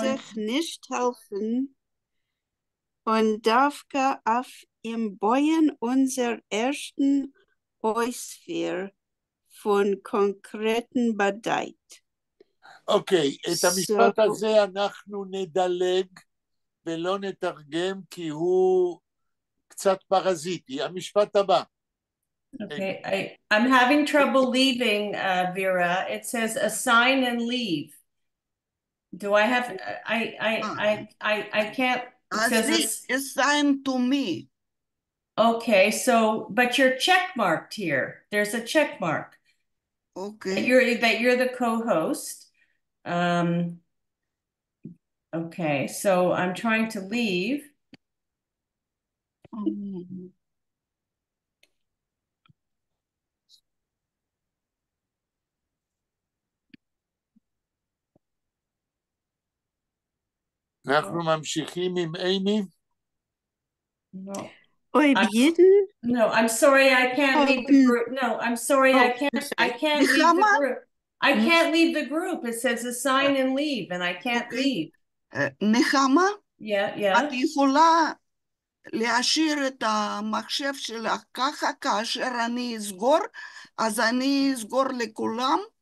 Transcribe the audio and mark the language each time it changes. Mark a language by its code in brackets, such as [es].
[he] sich nicht helfen und Davka auf im Bauen unserer ersten Ausführ von konkreten Badeit. אוקיי, את המשפט הזה אנחנו נדלג ולא נתרגם כי הוא קצת פרזיטי. המשפט הבא. [en] Okay, I'm having trouble leaving, Vera. It says assign and leave. Do I have? I can't. It says assign to me. Okay, so but you're check marked here. There's a check mark. Okay. That you're the co-host. Okay, so I'm trying to leave. [he] אנחנו ממשיכים עם אימי. [en] No. No, I'm sorry, I can't leave the group. No, I'm sorry, I can't leave the group. I can't leave the group. It says assign and leave, and I can't leave. [he] נחמה? [en] Yeah. [he] את יכולה להשאיר את המחשב שלך ככה, כאשר אני אסגור, אז אני אסגור לכולם.